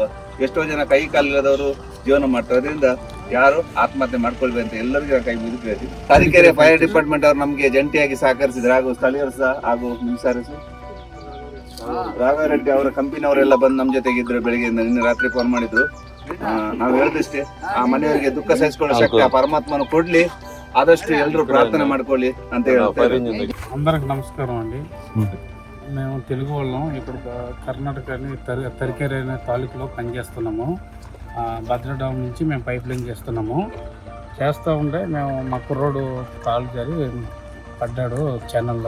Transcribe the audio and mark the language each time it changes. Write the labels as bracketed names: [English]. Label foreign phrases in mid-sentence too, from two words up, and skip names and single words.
[Kannada] ಎಷ್ಟೋ ಜನ ಕೈ ಕಾಲಿಲ್ಲದವರು ಜೀವನ ಮಾಡ್ತಾರೆ. ಅದರಿಂದ ಯಾರು ಆತ್ಮಹತ್ಯೆ ಮಾಡ್ಕೊಳ್ಬೇಕು ಅಂತ ಎಲ್ಲರಿಗೂ ಕೈ ಮುಗಿದು ಹೇಳ್ತೀವಿ. ತರೀಕೆರೆ [English] fire department [Kannada] ಅವರು ನಮಗೆ ಜಂಟಿಯಾಗಿ ಸಹಕರಿಸಿದ್ರು, ಹಾಗೂ ಸ್ಥಳೀಯರು ಸಹ, ಹಾಗೂ ರಾಘವರೆಡ್ಡಿ ಅವರ ಕಂಪನಿಯವರೆಲ್ಲ ಬಂದು ನಮ್ಮ ಜೊತೆಗಿದ್ರು. ಬೆಳಿಗ್ಗೆಯಿಂದ ನಿನ್ನೆ ರಾತ್ರಿ ಫೋನ್ ಮಾಡಿದ್ರು. ನಾವು ಹೇಳಿದಷ್ಟೇ, ಆ ಮನೆಯವರಿಗೆ ದುಃಖ ಸಹಿಸಿಕೊಳ್ಳೋ ಶಕ್ತಿ ಆ ಪರಮಾತ್ಮನು ಕೊಡ್ಲಿ. ಆದಷ್ಟು ಎಲ್ಲರೂ ಪ್ರಾರ್ಥನೆ ಮಾಡ್ಕೊಳ್ಳಿ ಅಂತ ಹೇಳ್ತಾರೆ. [Telugu] అందరికి నమస్కారం అండి. మేము తెలుగు వాళ్ళం, ఇక్కడ కర్ణాటకని తరికేరే అనే తాలూకులో పనిచేస్తున్నాము. భద్ర డ్యామ్ నుంచి మేము [English] pipe line [Telugu] చేస్తున్నాము. చేస్తూ ఉంటే మేము మా కుర్రోడు కాలు జారి పడ్డాడు ఛానల్లో.